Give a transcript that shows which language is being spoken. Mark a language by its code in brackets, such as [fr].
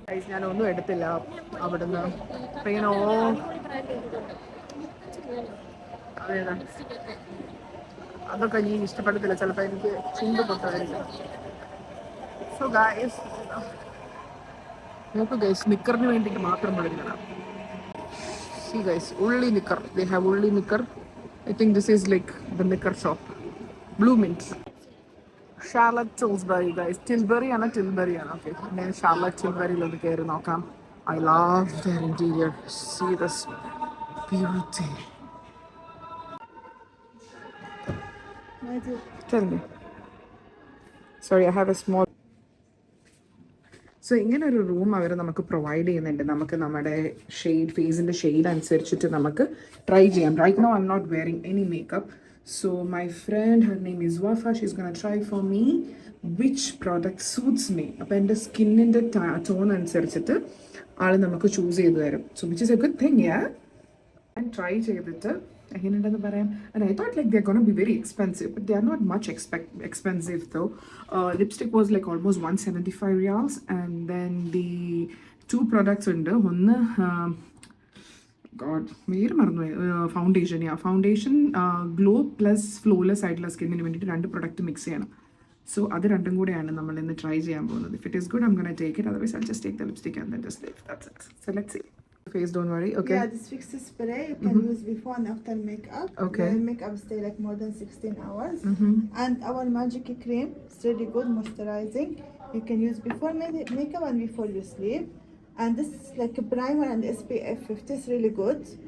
[ml] ഞാനൊന്നും എടുത്തില്ല അവിടുന്ന്. ഓ അതേതാ, അതൊക്കെ നീ ഇഷ്ടപ്പെടത്തില്ല, ചിലപ്പോൾ എനിക്ക് ചുണ്ട് പൊട്ടായിരിക്കും. സോ ഗൈസ് നോക്കൂ ഗൈസ്, നിക്കറിന് വേണ്ടിയിട്ട് മാത്രം വിളിക്കണം. [en] See guys, only knicker. They have only knicker. I think this is like the knicker shop. Blue Mint. Charlotte Tilbury guys. [ml] Tilbury ആണ്, Tilbury ആണ്. Okay. ഞാൻ Charlotte Tilburyയിലൊന്ന് കയറി നോക്കാം. [en] I love their interior. See this beauty. Tell me. Sorry, I have a small. [ml] So ഇങ്ങനെ ഒരു room അവർ നമുക്ക് provide ചെയ്യുന്നുണ്ട്. നമുക്ക് നമ്മുടെ ഷെയ്ഡ്, ഫേസിൻ്റെ ഷെയ്ഡ് അനുസരിച്ചിട്ട് നമുക്ക് ട്രൈ ചെയ്യാം. [en] Right now I am not wearing any makeup. So my friend, her name is Wafa, she is gonna try for me which product suits me. [ml] അപ്പോൾ എൻ്റെ സ്കിന്നിൻ്റെ ടോൺ അനുസരിച്ചിട്ട് ആൾ നമുക്ക് ചൂസ് ചെയ്ത് തരും. [en] So which is a good thing. [ml] ഞാൻ try ചെയ്തിട്ട് എങ്ങനെയുണ്ടെന്ന് പറയാം. [en] And I thought like they're gonna be very expensive, but they are not much expensive though. Lipstick was like almost 175 riyals, and then the two products [ml] ഉണ്ട്. ഒന്ന് God പേര് മറന്നുപോയി, foundation glow plus flawless ആയിട്ടുള്ള സ്കിന്നിന് വേണ്ടിയിട്ട് രണ്ട് product mix ചെയ്യണം. So അത് രണ്ടും കൂടെയാണ് നമ്മൾ ഇന്ന് ട്രൈ ചെയ്യാൻ പോകുന്നത്. [en] If it is good, I'm gonna take it. Otherwise, I'll just take the lipstick and then just leave. That's it. So let's see. Face, don't worry. Okay. Yeah, this fixes spray you can use before and after makeup. Okay. The makeup stay like more than 16 hours. And our magic cream, it's really good moisturizing. You can use before makeup and before you sleep. And this is like a primer and SPF 50 is really good.